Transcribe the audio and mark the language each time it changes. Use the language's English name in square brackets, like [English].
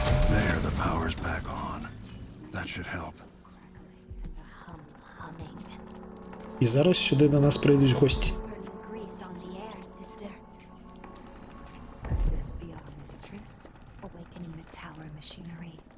[English] There, the power's back on. That should help. [Ukrainian] І зараз сюди до нас прийдуть гості. [English] Grease on the air, sister. This be our mistress, awakening the tower machinery.